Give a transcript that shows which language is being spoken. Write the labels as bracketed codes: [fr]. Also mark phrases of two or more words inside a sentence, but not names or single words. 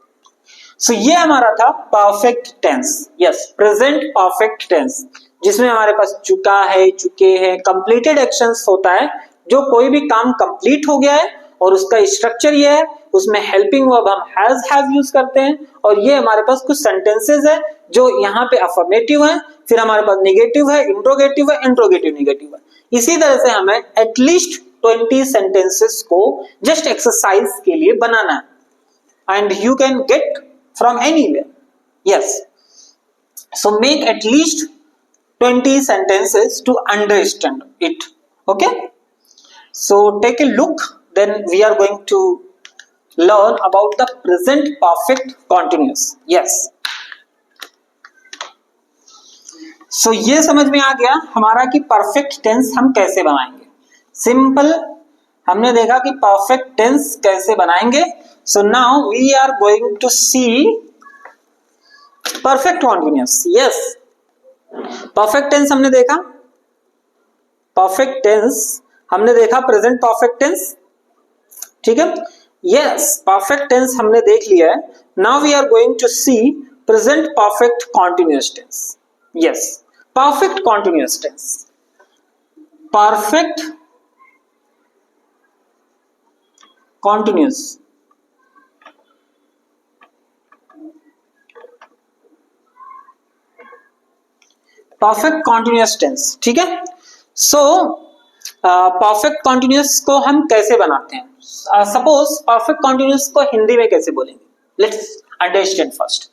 [hi] सो ये हमारा था [en] perfect tense. yes, present perfect tense, [hi] जिसमें हमारे पास चुका है, चुके हैं, [en] completed actions [hi] होता है, जो कोई भी काम कंप्लीट हो गया है और उसका स्ट्रक्चर ये है, उसमें [en] helping verb [hi] हम [en] has have use [hi] करते हैं. और ये हमारे पास कुछ सेंटेंसेस है जो यहाँ पे अफर्मेटिव है, फिर हमारे पास नेगेटिव है, इंट्रोगेटिव है, [en] interrogative negative [hi] है. इसी तरह से हमें [en] at least 20 sentences [hi] को [en] just exercise [hi] के लिए बनाना है [en] and you can get from anywhere. Yes, so make at least 20 sentences to understand it. Okay, so take a look, then we are going to learn about the present perfect continuous. Yes, so [hi] ये समझ में आ गया हमारा कि परफेक्ट टेंस हम कैसे बनाएंगे. सिंपल हमने देखा कि परफेक्ट टेंस कैसे बनाएंगे. [en] So now we are going to see perfect continuous. [hi] Yes, [en] perfect tense [hi] हमने देखा, [en] perfect tense [hi] हमने देखा, [en] present perfect tense. [hi] ठीक है, [en] yes, perfect tense [hi] हमने देख लिया है. [en] Now we are going to see present perfect continuous tense. Yes, perfect continuous tense. Perfect continuous. perfect continuous tense. [hi] ठीक है, सो [en] perfect continuous [hi] को हम कैसे बनाते हैं. सपोज [en] perfect continuous [hi] को हिंदी में कैसे बोलेंगे, [en] let's understand first.